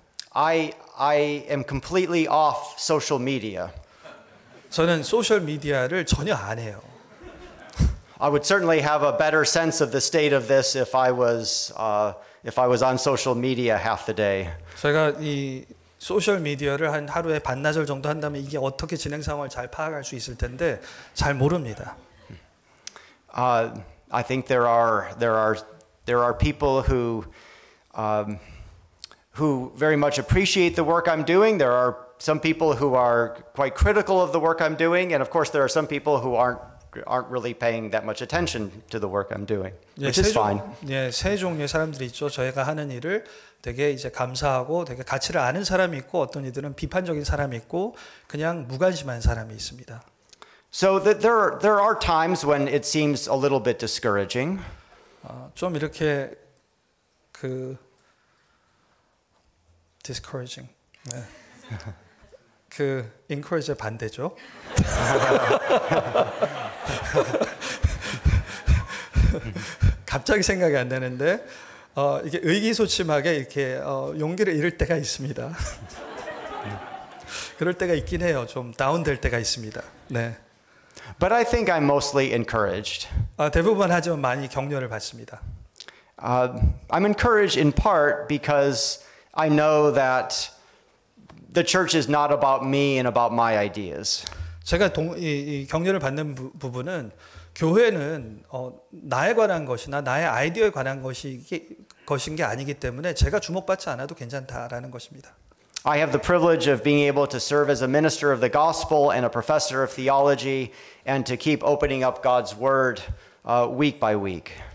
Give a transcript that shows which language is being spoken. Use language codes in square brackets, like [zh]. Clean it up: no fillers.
[en] I am completely off social media. [ko] 저는 소셜 미디어를 전혀 안 해요. [en] I would certainly have a better sense of the state of this if I was on social media half the day. [ko] 제가 이 소셜 미디어를 한 하루에 반나절 정도 한다면 이게 어떻게 진행 상황을 잘 파악할 수 있을 텐데 잘 모릅니다. [en] I think there are people who very much appreciate the work I'm doing. There are some people who are quite critical of the work I'm doing, and of course there are some people who aren't really paying that much attention to the work I'm doing, which is fine. [ko] 세 종류의 사람들이 있죠. 저희가 하는 일을 되게 이제 감사하고 되게 가치를 아는 사람이 있고 어떤 이들은 비판적인 사람이 있고 그냥 무관심한 사람이 있습니다. [en] So that there are times when it seems a little bit discouraging. [ko] 좀 이렇게 [en] discouraging. [ko] 네. encourage의 반대죠. 갑자기 생각이 안 나는데 이게 의기소침하게 이렇게 용기를 잃을 때가 있습니다. 그럴 때가 있긴 해요. 좀 다운될 때가 있습니다. 네. [en] But I think I'm mostly encouraged. [ko] 대부분 하지만 많이 격려를 받습니다. [en] I'm encouraged in part because I know that the church is not about me and about my ideas. [ko] 제가 이 격려를 받는 부분은 교회는 나에 관한 것이나 나의 아이디어에 관한 것인 게 아니기 때문에 제가 주목받지 않아도 괜찮다라는 것입니다. [en] I have the privilege of being able to serve as a minister of the gospel and a professor of theology and to keep opening up God's word week by week.